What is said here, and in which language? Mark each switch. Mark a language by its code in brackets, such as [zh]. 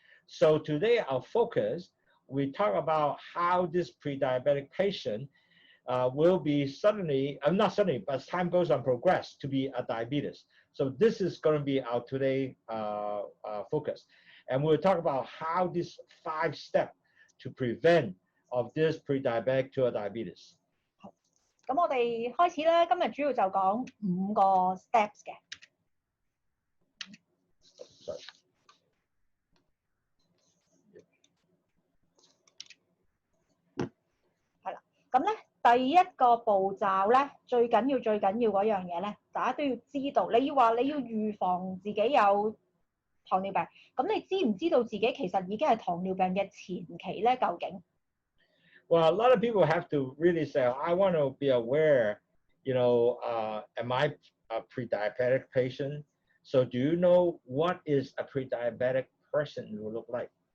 [en] So today, our focus, we talk about how this pre-diabetic patient will be suddenly, not suddenly, but as time goes on, progress to be a diabetes. So this is going to be our today focus. And we'll talk about how this 5 steps to prevent of this pre-diabetic to a diabetes. [yue] 好，咁我哋開始啦。今日主要就講5個 [en] steps [yue] 嘅。係啦，咁咧第一個步驟咧，最緊要嗰樣嘢咧，大家都要知道。你要預防自己有糖尿病，咁你知唔知道自己其實已經係糖尿病嘅前期咧？究竟 [en] ？Well, a lot of people have to really say, I want to be aware, am I a pre-diabetic patient? So do you know what is a pre-diabetic person will look like?